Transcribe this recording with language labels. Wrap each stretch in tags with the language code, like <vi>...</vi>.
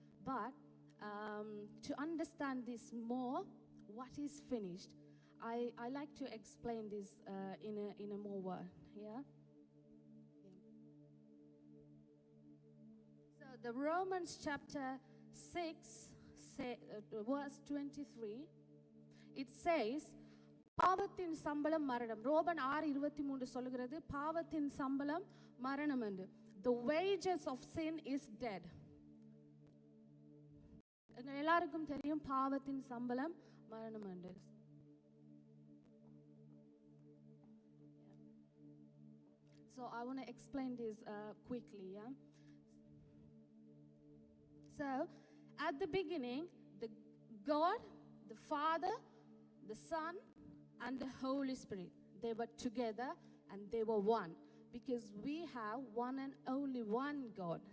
<en>But to understand this more, what is finished, I like to explain this in a more word. Yeah? So the Romans chapter 6, verse 23, it says,</en> <ta>பாவத்தின் சம்பளம் மரணம். Roman 6:23 சொல்கிறது பாவத்தின் சம்பளம் மரணம் என்று.</ta> <en>The wages of sin is death.</en> <ta>எங்க எல்லாருக்கும் தெரியும் பாவத்தின் சம்பளம் மரணம் என்று.</ta> <en>So I want to explain this quickly. Yeah. So at the beginning, the God, the Father, the Son, and the Holy Spirit, they were together and they were one, because we have one and only one God.</en>